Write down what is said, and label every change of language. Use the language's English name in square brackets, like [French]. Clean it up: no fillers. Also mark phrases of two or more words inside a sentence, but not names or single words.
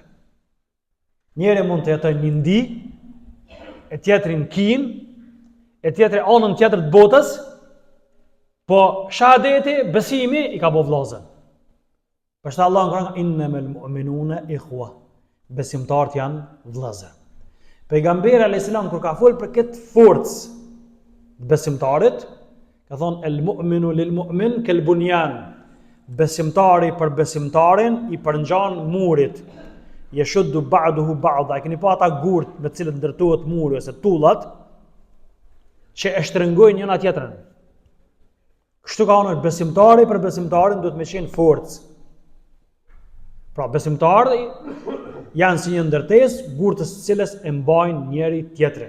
[Albanian] Njëri mund të jetojë një ndi, e tjetrin kin, e tjetri anën tjetër të botës, po shahadeti, besimi i ka bë vllazën. Përsa Allah në Kur'an [Arabic] إنما المؤمنون إخوة. [Albanian] Besimtarët janë vllazër. Pejgamberi [Arabic] عليه السلام [Albanian] kur ka folur për këtë forcë të besimtarit, ka thonë [Arabic] المؤمن للمؤمن كالبنيان. [Albanian] Besimtari për besimtarin i përngjan murit. [Arabic] يشد بعضه بعضا. [Albanian] Keni pa ata gurt me të cilët ndërtohet muri ose tullat që e shtrëngojnë njëna tjetrën. Kështu ka thënë besimtari për besimtarin duhet me qenë forcë. Pra besimtarët janë si një ndërtesë gurtës së cilës e mbajnë njëri tjetrin.